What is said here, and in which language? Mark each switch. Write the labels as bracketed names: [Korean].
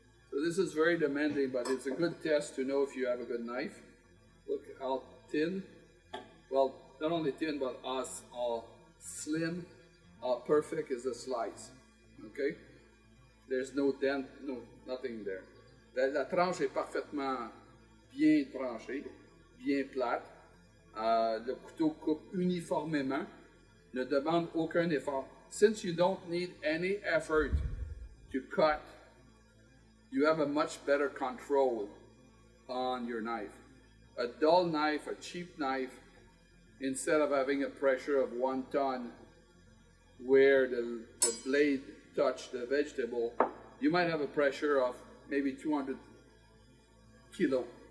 [English] So this is very demanding, but it's a good test to know if you have a good knife. Look how thin, well, not only thin, but how slim, how perfect is the slice, okay? There's no dent, no, nothing there. [French] La tranche est parfaitement bien tranchée, bien plate. Le couteau coupe uniformément, ne demande aucun effort. [English] Since you don't need any effort to cut, you have a much better control on your knife. A dull knife, a cheap knife, instead of having a pressure of 1 ton where the blade touched the vegetable, you might have a pressure of maybe 200 kilo.